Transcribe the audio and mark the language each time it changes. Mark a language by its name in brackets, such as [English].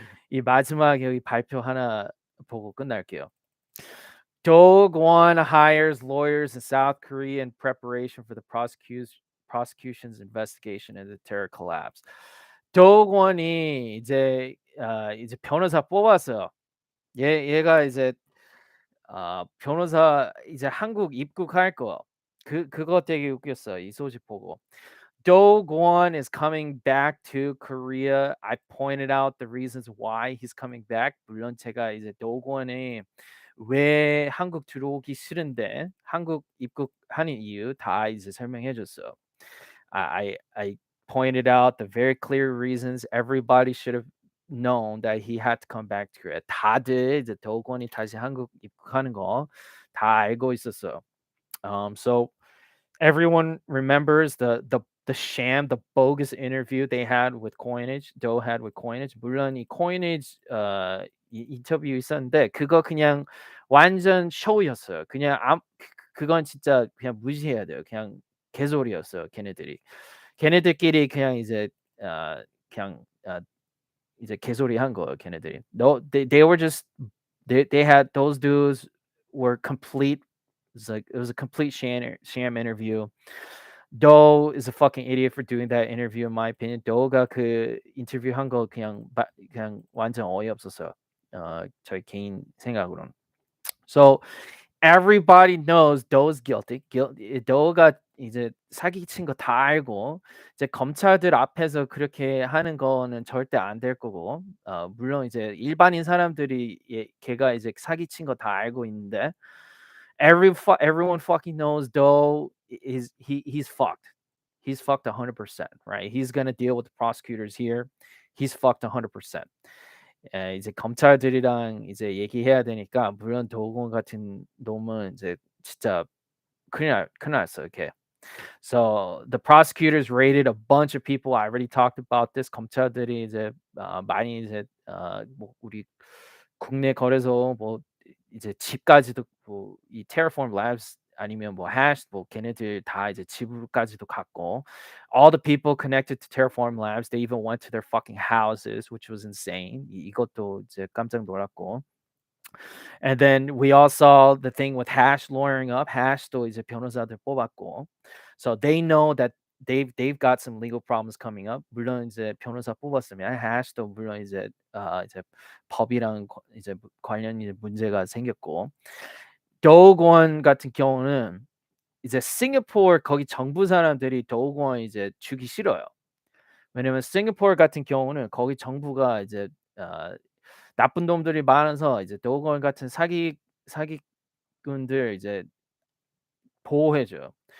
[Korean] 이 마지막 여기 발표 하나 보고 끝날게요. [English] Doge One hires lawyers in South Korea in preparation for the prosecution's investigation into the terror collapse. [Korean] Doge One이 이제 변호사 뽑았어요. 얘가 이제 변호사 이제 한국 입국할 거. 그거 되게 웃겼어요. 이 소식 보고. [English] Do Kwon is coming back to Korea. I pointed out the reasons why he's coming back. [Korean] 물론 제가 이제 Do Kwon이 왜 한국 들어오기 싫은데 한국 입국하는 이유 다 이제 설명해 줬어요. [English] I pointed out the very clear reasons everybody should have known that he had to come back to Korea. [Korean] 다들 이제 도건이 다시 한국 입국하는 거 다 알고 있었어요. [English] So everyone remembers the sham, the bogus interview they had with Coinage, Doe had with Coinage. [Korean] 물론 이 Coinage 인터뷰 있었는데 그거 그냥 완전 쇼였어요. 그냥 그건 진짜 그냥 무시해야 돼요. 그냥 개소리였어요. 걔네들끼리 그냥 이제 그냥 이제 개소리 한 거예요. 걔네들이. [English] No, they were just they had those dudes were complete. It was a complete sham interview. Doe is a fucking idiot for doing that interview in my opinion. [Korean] Doe가 그 인터뷰 한 거 그냥 완전 어이없었어요. 저희 개인 생각으로는. [English] So everybody knows Doe's guilty. [Korean] Doe가 이제 사기친 거 다 알고 이제 검찰들 앞에서 그렇게 하는 거는 절대 안 될 거고 물론 이제 일반인 사람들이 걔가 이제 사기친 거 다 알고 있는데 [English] everyone fucking knows Doe he's fucked. He's fucked 100%, right? He's gonna deal with the prosecutors here. He's fucked 100%. [Korean] 이제 검찰들이랑 이제 얘기해야 되니까 물론 도건 같은 놈은 이제 진짜 큰일 났어요, 걔. [English] So the prosecutors raided a bunch of people. I already talked about this. [Korean] 검찰들이 이제 많이 이제 뭐 우리 국내 거래소 뭐 이제 집까지도 뭐 이 Terraform Labs 아니면 뭐 Hash 뭐 걔네들 다 이제 집으로까지도 갔고 [English] all the people connected to Terraform Labs they even went to their fucking houses which was insane. [Korean] 이것도 이제 깜짝 놀랐고. [English] And then we all saw the thing with Hash lawyering up. [Korean] Hash도 이제 변호사들 뽑았고. [English] So they know that they've got some legal problems coming up. [Korean] 물론 이제 변호사 뽑았으면 Hash도 물론 이제 이제 법이랑 이제 관련 문제가 생겼고. 도건 같은 경우는 이제 싱가포르 거기 정부 사람들이 도건 이제 주기 싫어요. 왜냐면 싱가포르 같은 경우는 거기 정부가 이제 나쁜 놈들이 많아서 이제 도건 같은 사기꾼들 이제 보호해 줘요.